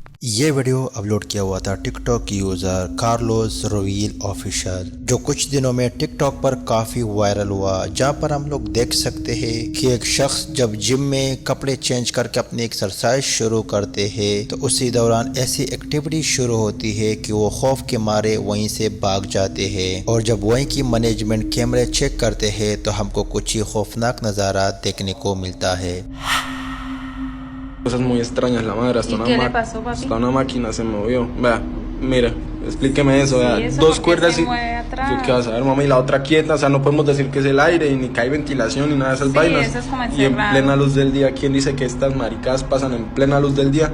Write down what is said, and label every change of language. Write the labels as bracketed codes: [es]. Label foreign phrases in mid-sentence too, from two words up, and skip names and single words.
[hi] ये वीडियो अपलोड किया हुआ था टिकटॉक यूज़र कार्लोस रोविल ऑफिशियल, जो कुछ दिनों में टिकटॉक पर काफ़ी वायरल हुआ, जहां पर हम लोग देख सकते हैं कि एक शख्स जब जिम में कपड़े चेंज करके अपनी एक्सरसाइज शुरू करते हैं तो उसी दौरान ऐसी एक्टिविटी शुरू होती है कि वो खौफ के मारे वहीं से भाग जाते हैं। और जब वहीं की मैनेजमेंट कैमरे चेक करते हैं तो हमको कुछ ही खौफनाक नज़ारा देखने को मिलता है। [es] Cosas muy extrañas, la madre, hasta ¿Y qué le pasó, papi? hasta una máquina se movió. Vea, mira, explíqueme eso, vea, ¿Y eso dos por qué cuerdas se y mueve atrás? yo qué vas a ver, mamá, y la otra quieta, o sea, no podemos decir que es el aire, y ni que hay ventilación, ni nada de esas Sí, vainas. eso es como Y en encerrado. plena luz del día, ¿quién dice que estas maricadas pasan en plena luz del día?